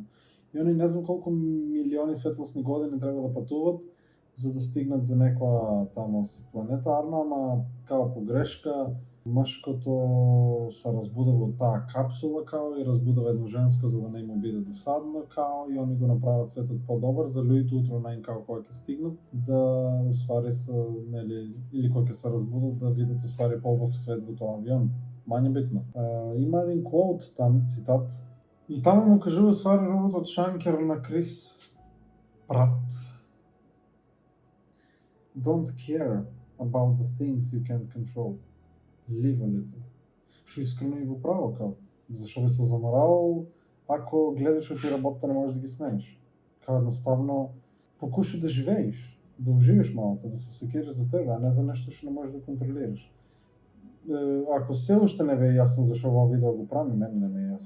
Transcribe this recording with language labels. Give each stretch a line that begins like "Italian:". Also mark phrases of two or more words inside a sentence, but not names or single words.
Macedonian: И они не знам колку милиони светлосни години треба да патуваат за да стигнат до некоја тамо планета Арно, ама као погрешка мшкото се разбудува од таа капсула као и разбудува едно женско за да не му биде досадно као и они го направат светот подобар за луѓето утро наин као кога ќе стигнат да усвари се нели или кога ќе се разбудат да видат усвари поубав свет во тоа авион.
Serbian: Мање битно.
Macedonian: Има еден quote там, цитат. И таму му кажува усвари роботот Шанкер на Крис Прат.
English: Don't care about the things you can't control. Live a little.
Macedonian: Што искрено и во право као. Зашо би се заморал ако гледаш ти работата не можеш да ги смениш. Као едноставно покушај да живееш, да уживиш малце, да се секираш за тебе, а не за нешто што не можеш да контролираш. Ако се уште не ве е јасно зашо во видео го правим, мене не ме е јасно.